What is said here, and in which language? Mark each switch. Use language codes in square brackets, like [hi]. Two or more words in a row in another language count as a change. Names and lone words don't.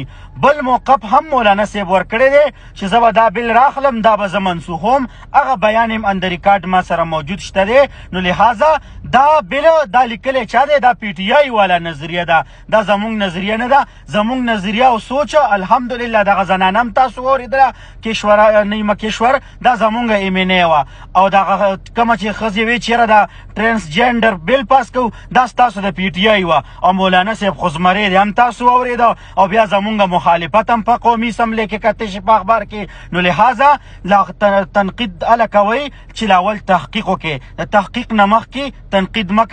[ps] بل موقف هم مولانا صاحب ورکړی دی چې زه به دا بیل راخلم، دا به زه منسوخوم. هغه بیان هم اندر ریکارډ ما سره موجود شته دی. نو لحاظه دا بیل دا لیکلی چا دی؟ دا پی ټي آی والا نظریه ده، دا زمونږ نظریه نه ده. زمونږ نظریه او سوچ الحمدلله دغه زنانه هم تاسو واورېدله، کشور نیمه کشور دا زمونږ ایمینې وه، او دغه کومه چې ښځې وې چېرې د [en] transgender bill [ps] پاس کوو دا ستاسو د پی ټي آی وه، او مولانا صاحب خو زمری دی هم تاسو واورېده، او بیا زمونږ مخالفت هم په قومي اسمبلې کې کتی شي په اخبار کې. نو لحاظه تنقید هله کوئ چې لاول تحقیق وکړئ، د تحقیق نه مخکې تنقید مه کوئ.